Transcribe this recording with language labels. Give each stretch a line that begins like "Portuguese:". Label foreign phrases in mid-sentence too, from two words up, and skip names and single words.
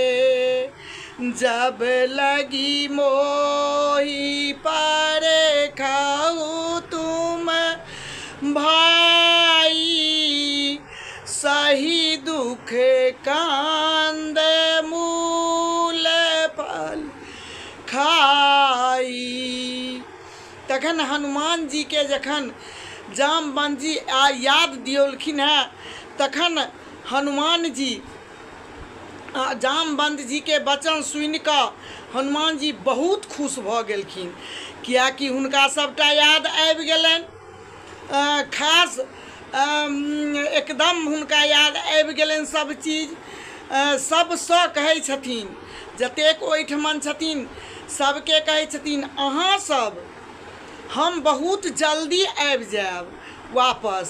Awadhi: जब लगी मोहि पर खाऊ तुम भाई, सही दुख कांद मूल फल खाई।
Maithili: तखन हनुमान जी के जखन जामवंत जी याद दियौलखिन हैं, तखन हनुमान जी जामवंत जी के वचन सुनि कऽ हनुमान जी बहुत खुश भऽ गेलखिन, कियाकि हुनका सबटा याद आबि गेलनि। खास एकदम हुनका याद आबि गेलनि सब चीज। सबसँ कहै छथिन, जतेक ओहिठमन छथिन सबके कहै छथिन अहाँ सब हम बहुत जल्दी आबि जायब वापस।